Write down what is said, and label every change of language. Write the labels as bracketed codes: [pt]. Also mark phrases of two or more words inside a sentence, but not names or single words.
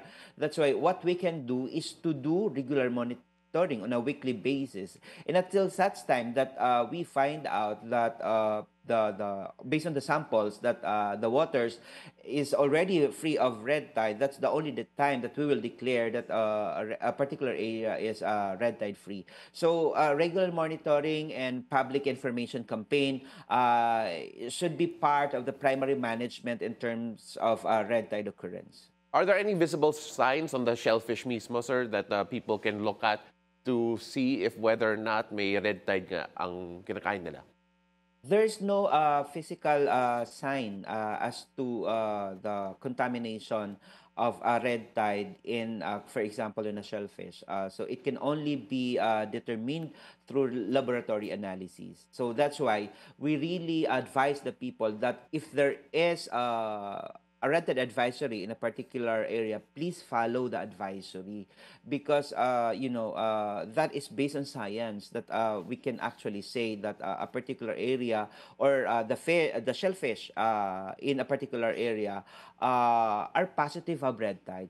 [en] That's why what we can do is to do regular monitoring on a weekly basis, and until such time that we find out that the based on the samples that the waters is already free of red tide, that's the only the time that we will declare that a particular area is red tide free. So regular monitoring and public information campaign should be part of the primary management in terms of red tide occurrence. Are there any visible signs on the shellfish mismo, sir, that people can look at to see if whether or not [tl] may red tide nga ang kinakain nila? [en] There's no physical sign as to the contamination of red tide in, for example, in a shellfish. So it can only be determined through laboratory analysis. So that's why we really advise the people that if there is a red tide advisory in a particular area, please follow the advisory because that is based on science that we can actually say that a particular area or the shellfish in a particular area are positive of red tide.